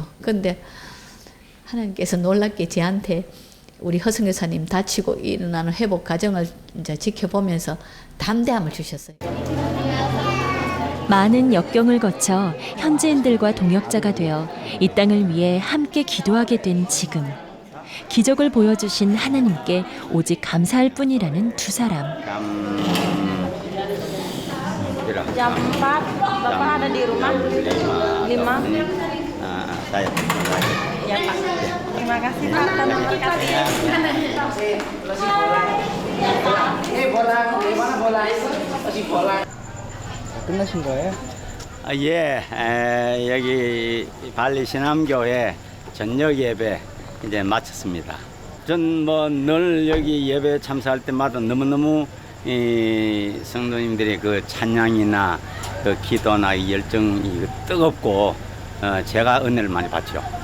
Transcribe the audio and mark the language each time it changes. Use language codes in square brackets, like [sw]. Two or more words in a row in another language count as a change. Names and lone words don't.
[ko] 그런데 하나님께서 놀랍게 저한테 우리 허성교사님 다치고 일어나는 회복 과정을 이제 지켜보면서 담대함을 주셨어요. 많은 역경을 거쳐 현지인들과 동역자가 되어 이 땅을 위해 함께 기도하게 된 지금. 기적을 보여주신 하나님께 오직 감사할 뿐이라는 두 사람. [id] Jam 4, Bapak ada di rumah? 5? Saya. Ya Pak. Terima kasih Pak. Terima kasih. bola, gimana bola? Masih bola. [ko] 끝나신 거예요? 예, 여기 발리 신암교회 저녁 예배 이제 마쳤습니다. 전 뭐 늘 여기 예배 참석할 때마다 너무너무 이 성도님들의 그 찬양이나 그 기도나 이 열정이 뜨겁고 제가 은혜를 많이 받죠.